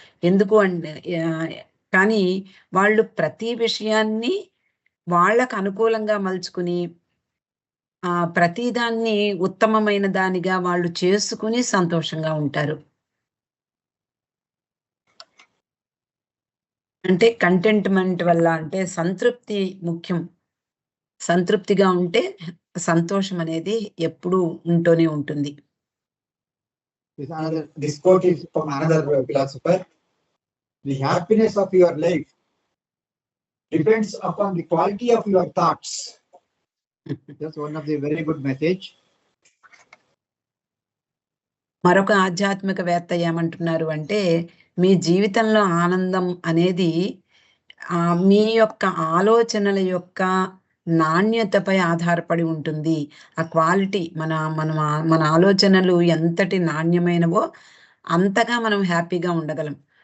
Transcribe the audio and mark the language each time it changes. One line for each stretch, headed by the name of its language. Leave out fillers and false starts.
Telugu: ఎందుకు అంటే కానీ వాళ్ళు ప్రతి విషయాన్ని వాళ్ళకు అనుకూలంగా మలుచుకుని ప్రతిదాన్ని ఉత్తమమైన దానిగా వాళ్ళు చేసుకుని సంతోషంగా ఉంటారు. అంటే కంటెంట్మెంట్ వల్ల, అంటే సంతృప్తి ముఖ్యం. సంతృప్తిగా ఉంటే సంతోషం అనేది ఎప్పుడూ ఉంటూనే ఉంటుంది.
English: This quote is from another philosopher. The happiness of your life depends upon the quality of your thoughts. That's one of the very good message.
Telugu: మరొక ఆధ్యాత్మికవేత్త ఏమంటున్నారు అంటే మీ జీవితంలో ఆనందం అనేది మీ యొక్క ఆలోచనల యొక్క నాణ్యతపై ఆధారపడి ఉంటుంది. ఆ క్వాలిటీ, మన ఆలోచనలు ఎంతటి నాణ్యమైనవో అంతగా మనం హ్యాపీగా ఉండగలం.